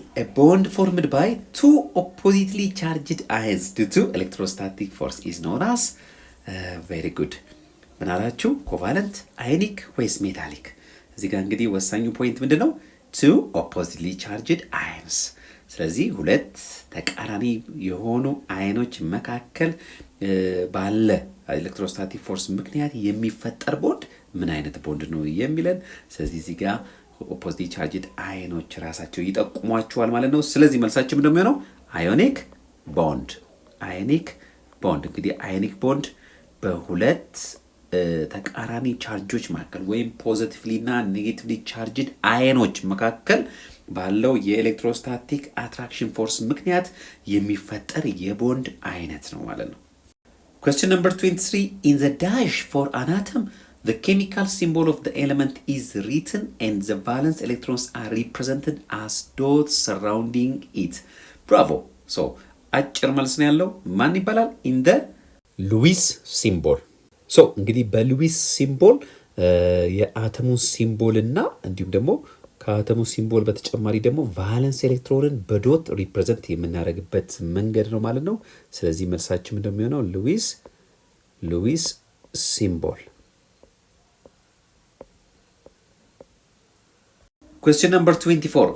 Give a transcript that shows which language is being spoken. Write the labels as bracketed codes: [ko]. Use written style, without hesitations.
[en] A bond formed by two oppositely charged ions due to electrostatic force is known as very good. [am] ምን አላችሁ? ኮቫለንት፣ አዮኒክ ወይስ ሜታሊክ? እዚህ ጋር እንግዲህ ወሳኙ ፖይንት ምንድን ነው? [en] two oppositely charged ions። [am] ስለዚህ ሁለት ተቃራኒ የሆኑ አይኖች መካከል ባለ ኤሌክትሮስታቲክ ፎርስ ምክንያት የሚፈጠር ቦንድ ምን አይነት ቦንድ ነው የሚለን። ስለዚህ እዚህ ጋር ኦፖዚት ቻርጅድ አይኖች ራሳቸው ይጠቁሟቸዋል ማለት ነው። ስለዚህ መልሳችን ምንድነው የሚሆነው? አዮኒክ ቦንድ። አዮኒክ ቦንድ እንግዲህ አዮኒክ ቦንድ በሁለት ተቃራኒ ቻርጆች መካከል ወይም ፖዚቲቭሊ እና ኔጌቲቭሊ ቻርጅድ አዮኖች መካከል ባለው የኤሌክትሮስታቲክ አትራክሽን ፎርስ ምክንያት የሚፈጠር የቦንድ አይነት ነው ማለት ነው። [en] Question number 23. In the dash for an atom, the chemical symbol of the element is written and the valence electrons are represented as dots surrounding it. Bravo. [am] So, አጭር መልስ ነው ያለው። ማን ይባላል? [en] In the ሉዊስ ሲምቦል። [am] ሶ እንግዲህ በሉዊስ ሲምቦል የአተሙን ሲምቦል እና እንዲሁም ደግሞ ከአተሙ ሲምቦል በተጨማሪ ደግሞ ቫለንስ ኤሌክትሮንን በዶት ሪፕሬዘንት የምናደርግበት መንገድ ነው ማለት ነው። ስለዚህ መልሳችን እንደሚሆነው ሉዊስ ሲምቦል። [en] Question number 24.